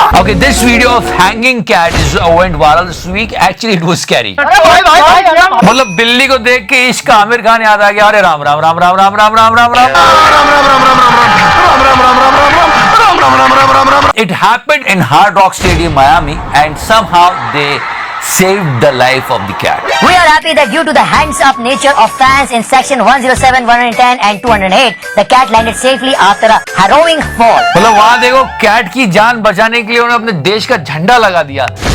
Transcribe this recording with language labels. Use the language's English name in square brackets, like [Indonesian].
[English] Okay, this video of hanging cat is went viral this week. Actually, it was scary. [Hindi] मतलब बिल्ली को देख के इश्क आमिर खान याद आ गया. अरे Ram Ram Ram Ram Ram Ram Ram Ram Ram. [English] It happened in Hard Rock Stadium, Miami, and somehow they saved the life of the cat. We are happy that due to the hands-up nature of fans in section 107, 110 and 208, the cat landed safely after a harrowing fall. [Hindi] मतलब वहाँ देखो cat की जान बचाने के लिए उन्होंने अपने देश का झंडा लगा दिया.